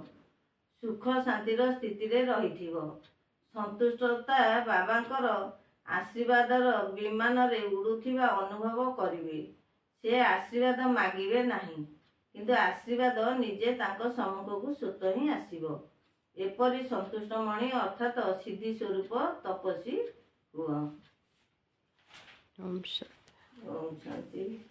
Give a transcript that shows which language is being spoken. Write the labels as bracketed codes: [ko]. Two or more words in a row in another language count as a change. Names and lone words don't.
[or] ସୁଖ ଶାନ୍ତିର ସ୍ଥିତି ରେ ରହିଥିବୋ। ସନ୍ତୁଷ୍ଟତା ବାବାଙ୍କର ଆଶୀର୍ବାଦର ବିମାନ ରେ ଉଡୁଥିବା ଅନୁଭବ କରିବେ। ସେ ଆଶୀର୍ବାଦ ମାଗିବେ ନାହିଁ, କିନ୍ତୁ ଆଶୀର୍ବାଦ ନିଜେ ତାଙ୍କ ସମ୍ମୁଖକୁ ସ୍ୱତଃ ହିଁ ଆସିବ। ଏପରି ସନ୍ତୁଷ୍ଟମଣି ଅର୍ଥାତ୍ ସିଦ୍ଧି ସ୍ୱରୂପ ତପସ୍ୱୀ ହୁଅ। [sa] ओम शांति। ओम शांति।